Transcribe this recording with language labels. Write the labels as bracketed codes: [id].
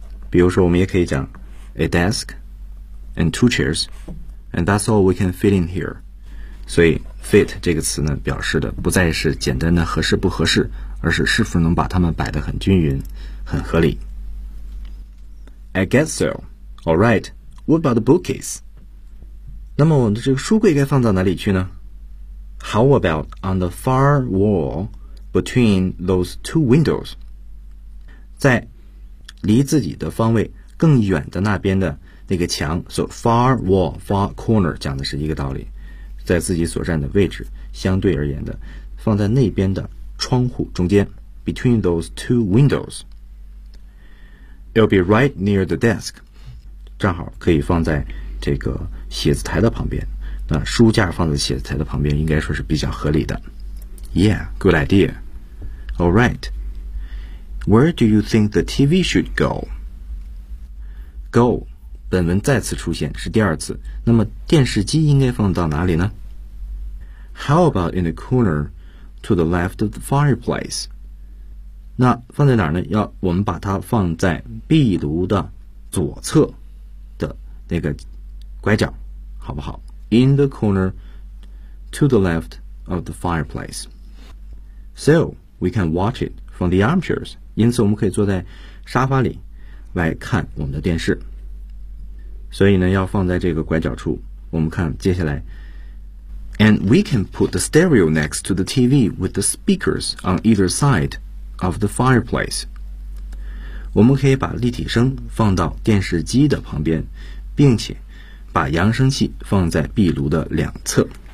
[zh] 比如说我们也可以讲 [en] a desk and two chairs, and that's all we can fit in here. [zh] 所以 fit 这个词呢表示的不再是简单的合适不合适，而是是否能把它们摆得很均匀很合理。 [en] I guess so. All right, what about the bookcase? [zh] 那么我们的这个书柜该放到哪里去呢？ [en] How about on the far wall between those two windows? [zh] 在离自己的方位更远的那边的那个墙 [en] so far wall, far corner [zh] 讲的是一个道理，在自己所站的位置相对而言的放在那边的窗户中间 [en] between those two windows. It'll be right near the desk. [zh] 正好可以放在这个写字台的旁边，那书架放在写字台的旁边应该说是比较合理的。 [en] Yeah, good idea. All right. Where do you think the TV should go? [zh] Go, 本文再次出现是第二次。那么电视机应该放到哪里呢？ [en] How about in the corner to the left of the fireplace? [zh] 那放在哪儿呢？要我们把它放在壁炉的左侧的那个拐角，好不好？ [en] In the corner to the left of the fireplace. So, we can watch it from the armchairs. [zh] 因此我们可以坐在沙发里来看我们的电视。所以呢，要放在这个拐角处。我们看接下来。 [en] And we can put the stereo next to the TV with the speakers on either side of the fireplace. [zh] 我们可以把立体声放到电视机的旁边，并且把扬声器放在壁炉的两侧。